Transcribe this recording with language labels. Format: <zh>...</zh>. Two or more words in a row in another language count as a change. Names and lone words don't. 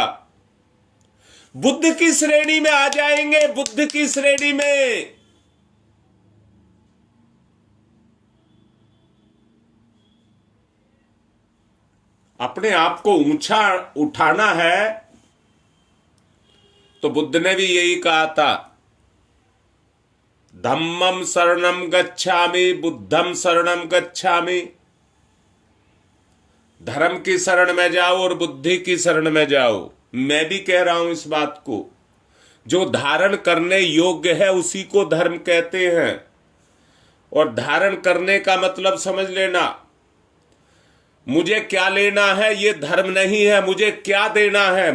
<hi>बुद्ध की श्रेणी में आ जाएंगे, बुद्ध की श्रेणी में। अपने आप को ऊंचा उठाना है तो बुद्ध ने भी यही कहा था,</hi> <pi>धम्मम शरणम गच्छामि, बुद्धम शरणम गच्छामि।</pi> <hi>धर्म की शरण में जाओ और बुद्धि की शरण में जाओ। मैं भी कह रहा हूं इस बात को। जो धारण करने योग्य है उसी को धर्म कहते हैं। और धारण करने का मतलब समझ लेना, मुझे क्या लेना है ये धर्म नहीं है, मुझे क्या देना है।</hi>